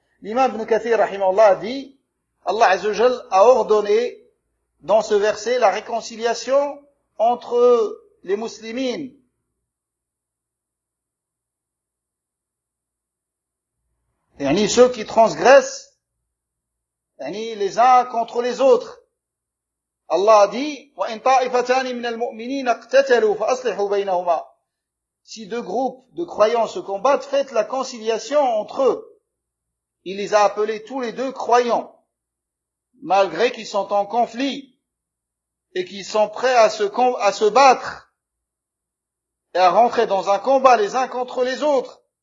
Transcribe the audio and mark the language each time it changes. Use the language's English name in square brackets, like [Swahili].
[French] L'imam ibn Kathir, rahimahullah, a dit, Allah Azza wa Jal a ordonné dans ce verset la réconciliation entre les muslimines. Yani ceux qui transgressent, yani les uns contre les autres. Allah a dit, [Arabic] وَإِنْ طَائِفَتَانِ مِنَ الْمُؤْمِنِينَ اقْتَتَلُوا فَأَصْلِحُوا بَيْنَهُمَا. [French] Si deux groupes de croyants se combattent, faites la conciliation entre eux. Il les a appelés tous les deux croyants, malgré qu'ils sont en conflit et qu'ils sont prêts à se battre et à rentrer dans un combat les uns contre les autres.